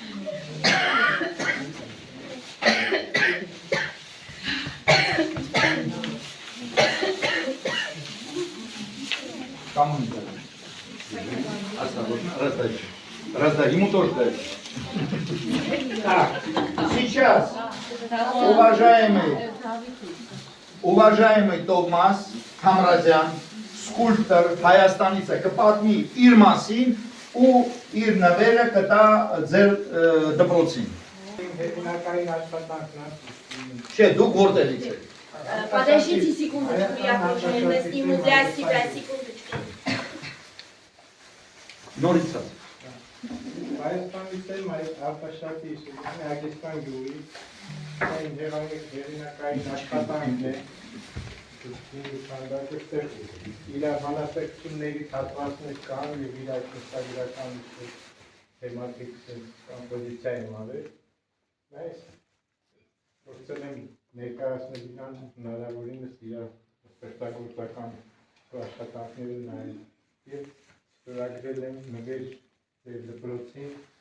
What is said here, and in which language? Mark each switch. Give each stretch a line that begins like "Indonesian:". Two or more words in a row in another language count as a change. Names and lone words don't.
Russian: Кому не дали? Осторожно, раздай. Раздай, ему тоже дай. Так, сейчас, уважаемый Томас Хамразյան,
Armenian: սկուլպտոր Հայաստանից է, կպատնի իր մասին ու իր նվերը կտա ձեր դպրոցին։ Չէ, դուք որտեղից եք։
Russian: Подождите секундочку, я тоже сниму для себя секундочку.
Armenian: Նորից ասա։ Հայաստանից եմ այդ արտաշատի Ագեստան գյուղի այն հերինակային աշխատանքն է իր հանրապետությունների հատվածներ կան և իր այդ նստագրական թեմատիկ կոմպոզիցիա եմ արել այս փորձել եմ ներկայացնել իրան հնարավորինս իր ստեղծագործական աշխատանքները նայել և ստորագրել եմ նվեր ձեր դպրոցին